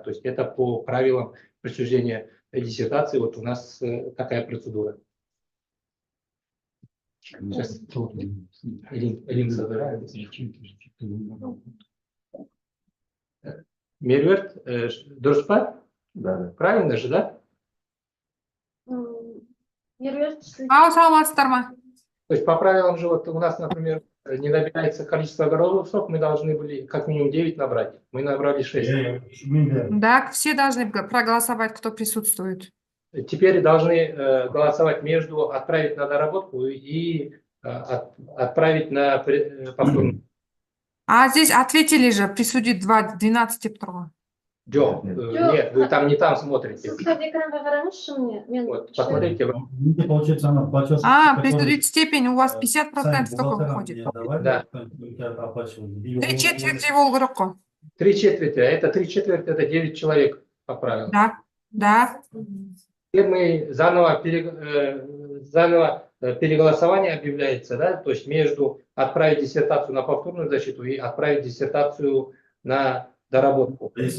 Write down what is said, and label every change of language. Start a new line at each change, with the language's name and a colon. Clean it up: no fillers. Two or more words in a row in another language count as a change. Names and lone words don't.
Russian: То есть это по правилам присуждения диссертации, вот у нас такая процедура. Сейчас Элин собирает.
Kazakh: Мерверт, дұрыс
Russian: Да. Правильно же, да?
Kazakh: Саламатсыздар ма?
Russian: То есть по правилам же вот у нас, например, не набирается количество голосов, мы должны были как минимум 9 набрать. Мы набрали 6. Да, все должны проголосовать, кто присутствует. Теперь должны голосовать между отправить на доработку и отправить на повторную. А здесь ответили же, присудить 12 птро. Нет, вы там не там смотрите.
Kazakh: Сіз қазір экранға қараңызшы мне.
Russian: Вот, посмотрите. Присудить степень у вас 50% только выходит. Да.
Kazakh: 3/4 болу керек қой. 3/4,
Russian: это 3/4, это 9 человек по правилам. Да. Теперь мы заново переголосование объявляется, да, то есть между отправить диссертацию на повторную защиту и отправить диссертацию на доработку.